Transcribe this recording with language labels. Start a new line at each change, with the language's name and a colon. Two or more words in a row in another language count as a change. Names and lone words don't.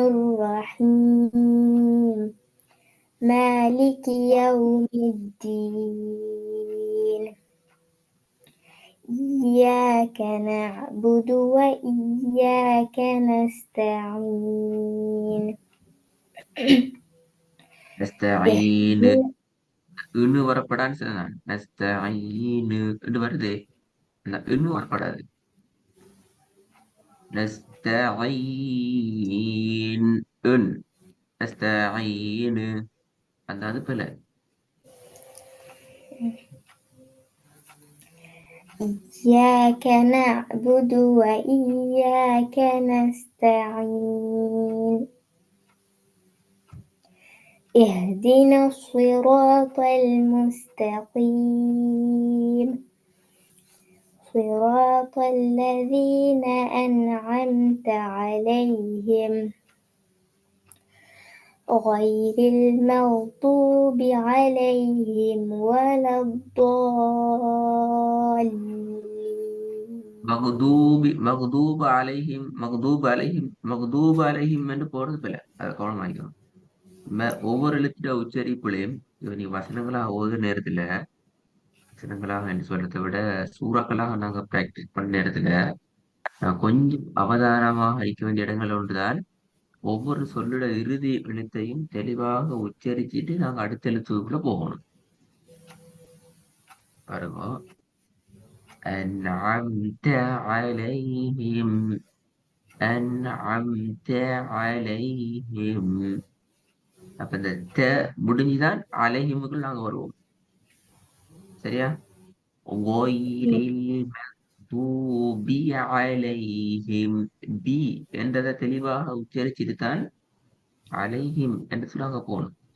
Arabic: الرحيم مالك يوم الدين إياك نعبد وإياك نستعين
Tamil: நஸ்தஈன் இன்னு வரப்படான்னு சொன்னேன். நஸ்தஈன் என்று வருது. அந்த இன்னு வரப்படாது. நஸ்தஈன் இன் நஸ்தஈன் அந்த அது பிள்ளை.
Arabic: إياك نعبد وإياك نستعين اهدنا الصراط المستقيم صراط الذين أنعمت عليهم غير المغضوب عليهم ولا الضالين مغضوب عليهم
Tamil: என்று போறது பிள்ளை. அதை கவனமாக்கணும். ஒவ்வொரு எழுத்துட உச்சரிப்புலையும் நீ வசனங்களா ஓதுற நேரத்துல வசனங்களாக என்று சொல்றதை விட சூறாக்களாக நாங்க பிராக்டிஸ் பண்ண நேரத்துல கொஞ்சம் அவதானமாக அளிக்க வேண்டிய இடங்கள் ஒன்றுதான். ஒவ்வொரு சொல்லோட இறுதி எழுத்தையும் தெளிவாக உச்சரிச்சுட்டு நாங்க அடுத்த எழுத்துக்குள்ள போகணும். பாருங்க.
Arabic: أنعمت عليهم أنعمت عليهم
Tamil: அப்ப இந்த த முடிஞ்சுதான் அலைஹிமுக்குள் நாங்க வருவோம். சரியா?
Arabic: غير المغضوب عليهم
Tamil: பி என்றதை தெளிவாக உச்சரிச்சுட்டு தான் அலைஹிம் என்று சொல்லாங்க போகணும்.